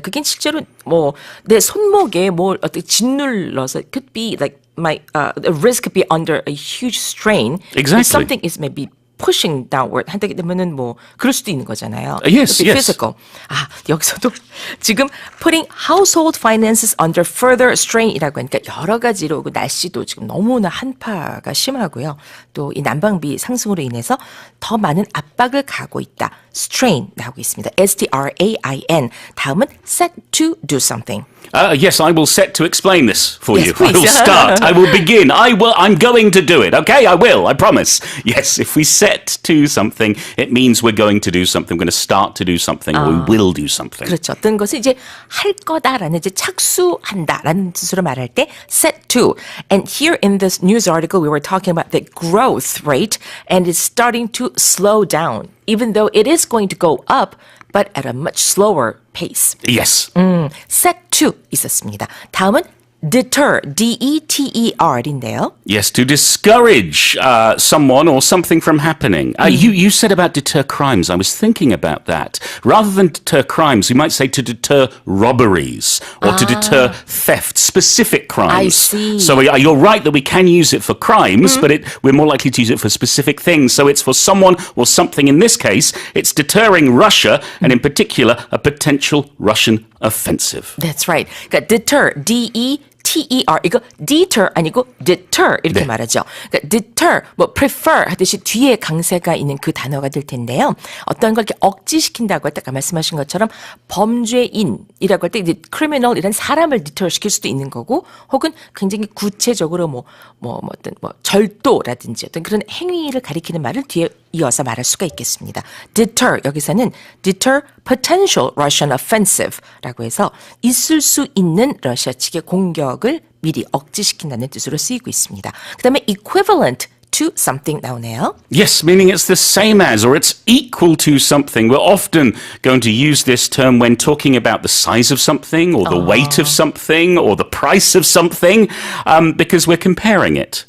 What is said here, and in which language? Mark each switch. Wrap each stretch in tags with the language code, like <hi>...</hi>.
<ko>그게 실제로 뭐 내 손목에 뭘 어떻게 짓눌러서</ko> <en>it could be like my the wrist could be under a huge strain. Exactly. If something is maybe pushing downward</en> <ko>한다 되면은 뭐 그럴 수도 있는 거잖아요.</ko> <en>Yes, It could be yes. physical.</en> <ko>아, 여기서도 지금</ko> <en>putting household finances under further strain</en> <ko>이라고 하니까 여러 가지로 그 날씨도 지금 너무나 한파가 심하고요. 또 이 난방비 상승으로 인해서 더 많은 압박을 가고 있다. strain 나오고 있습니다.</ko> <en>S-T-R-A-I-N.</en> <ko>다음은</ko> <en>set to do something. Yes, I will set to explain this for Yes, you. please. I will start. I will begin. I'm going to do it. Okay, I will. I promise. Yes, if we set to something, it means we're going to do something. We're going to start to do something. Or we will do something.</en> <ko>그렇죠. 어떤 것을 이제 할 거다라는 이제 착수한다라는 뜻으로 말할 때 set to.</ko> <en>And here in this news article, we were talking about the growth rate, and it's starting to slow down, even though it is going to go up, but at a much slower pace. Yes.</en> <ko>set to 있었습니다. 다음은 deter, D-E-T-E-R인데요.</ko> <en>Yes, to discourage someone or something from happening. You said about deter crimes. I was thinking about that. Rather than deter crimes, we might say to deter robberies or to deter theft, specific crimes. I see. So you're right that we can use it for crimes, but we're more likely to use it for specific things. So it's for someone or something. In this case, it's deterring Russia, and in particular, a potential Russian offensive. That's right.</en> <ko>그러니까 deter, D-E-T-E-R. 이거 deter 아니고 deter 이렇게 네. 말하죠. 그러니까 deter, 뭐 prefer 하듯이 뒤에 강세가 있는 그 단어가 될 텐데요. 어떤 걸 이렇게 억지시킨다고 할 때 아까 말씀하신 것처럼 범죄인이라고 할 때 이제 criminal이란 사람을 deter 시킬 수도 있는 거고, 혹은 굉장히 구체적으로 어떤 절도라든지 어떤 그런 행위를 가리키는 말을 뒤에 이어서 말할 수가 있겠습니다. deter 여기서는</ko> <en>deter potential Russian offensive</en> <ko>라고 해서 있을 수 있는 러시아 측의 공격을 미리 억지시킨다는 뜻으로 쓰이고 있습니다. 그다음에</ko> <en>equivalent to something</en> <ko>나오네요.</ko> <en>Yes, meaning it's the same as or it's equal to something. We're often going to use this term when talking about the size of something or the weight of something or the price of something because we're comparing it.</en>